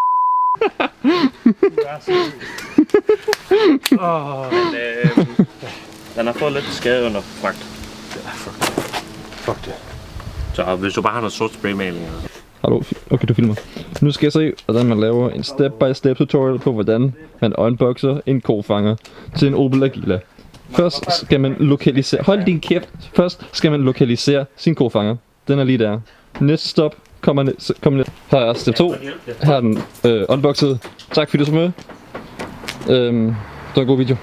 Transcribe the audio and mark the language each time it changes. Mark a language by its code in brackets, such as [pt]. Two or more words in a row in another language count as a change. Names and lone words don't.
[da] Den har fået lidt skade under fragt. Fuck det. Så hvis du bare har noget sort spraymaling. Hallo, okay, du filmer. Nu skal jeg se, hvordan man laver en [en] step-by-step tutorial [da] på, hvordan man unboxer en kofanger til en Opel Agila. Først skal man lokalisere... Hold din kæft! Først skal man lokalisere sin kofanger. Den er lige der. Næste stop, kommer ned. Her er step 2. Her er den unboxet. Tak fordi du så med. Det var en god video.